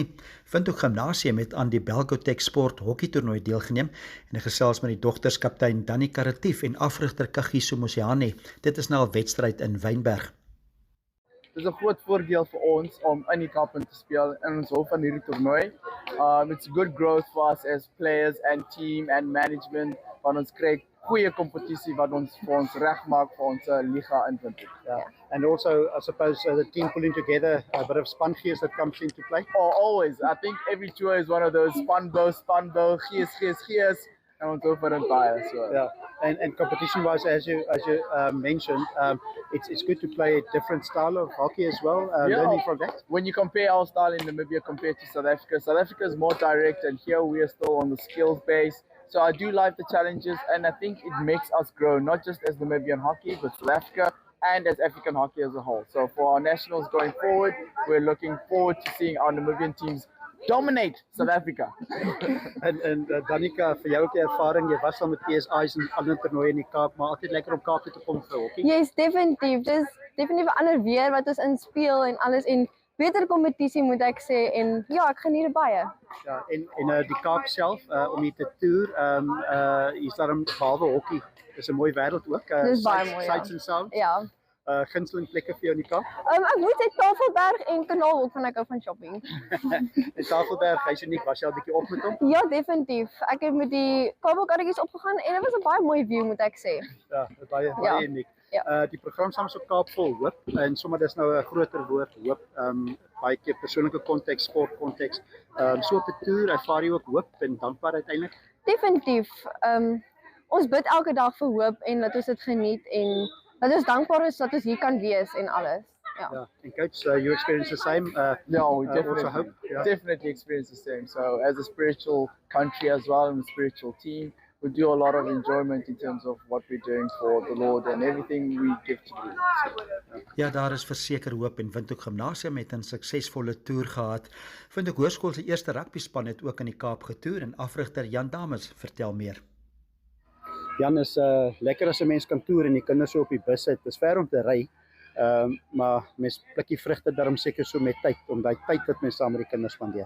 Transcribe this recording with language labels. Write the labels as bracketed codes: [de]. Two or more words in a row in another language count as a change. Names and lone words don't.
[af] Windhoek Gimnasium het aan die Belgotech Sport Hokkie toernooi deelgeneem en ek gesels met die dogterskaptein Danica Retief en afrigter Kagiso Mosiane. Dit is nou 'n wedstryd in Wynberg. Dit is 'n groot voordeel vir ons om in die Kaap te speel en ons hou van hierdie toernooi. [en] It's good growth for us as players and team and management [af] want ons kry goeie kompetisie wat ons vir ons regmaak vir ons liga in Windhoek. [en] Yeah. And also, I suppose the team pulling together, a bit of [af] span gees [en] that comes into play. Oh, always. I think every tour is one of those span bow, [af] gees, and ons hou van dit baie. [en] So. Yeah, and competition-wise, as you mentioned, it's good to play a different style of hockey as well. Learning from that. When you compare our style in Namibia compared to South Africa is more direct, and here we are still on the skills base. So I do like the challenges, and I think it makes us grow, not just as Namibian hockey, but South Africa and as African hockey as a whole. So for our nationals going forward, we're looking forward to seeing our Namibian teams dominate South Africa. [af] En Danica, vir jou ook die ervaring, jy was al met PSI's en ander toernooie in die Kaap, maar altyd lekker om Kaap toe te kom vir hokkie. Yes, definitief. Dis definitief 'n ander weer wat ons inspeel en alles en beter kompetisie moet ek sê en ja, ek geniet dit baie. Ja, en die Kaap self om hier te toer, hier's daar behalwe hokkie, dis 'n mooi wêreld ook. Dis baie mooi. [en] Sights and sounds. [af] Ja. Gunsteling plekke vir jou in die Kaap. Ek moet sê Tafelberg en Kanaalhoek van ek hou van shopping. En Tafelberg, hy's uniek, was jy al 'n bietjie op met hom? Ja, definitief. Ek het met die kabelkarretjies opgegaan en dit was 'n baie mooi view moet ek sê. Ja, baie uniek. Ja. Die program saam so Kaap vol hoop en sommer dis nou 'n groter woord hoop. Baie keer persoonlike konteks, sportkonteks. So op 'n toer ervaar jy ook hoop en dankbaarheid uiteindelik. Definitief. Ons bid elke dag vir hoop en dat ons dit geniet en dat ons dankbaar is dat ons hier kan wees en alles. Ja. [en] Yeah. And coach, you experience the same? No, we also hope. Definitely experience the same. So as a spiritual country as well and a spiritual team, we do a lot of enjoyment in terms of what we're doing for the Lord and everything we give to the Lord. [af] Ja, daar is verseker hoop en Windhoek Gimnasium het 'n suksesvolle toer gehad. Windhoek Hoërskool se eerste rugbyspan het ook in die Kaap getoer en afrigter Jan Dames vertel meer. Jan, is lekker as 'n mens kan toer en die kinders so op die bus sit. Dis ver om te ry. Maar mens pluk die vrugte daarom seker so met tyd, om daai tyd wat mens saam met die kinders spandeer.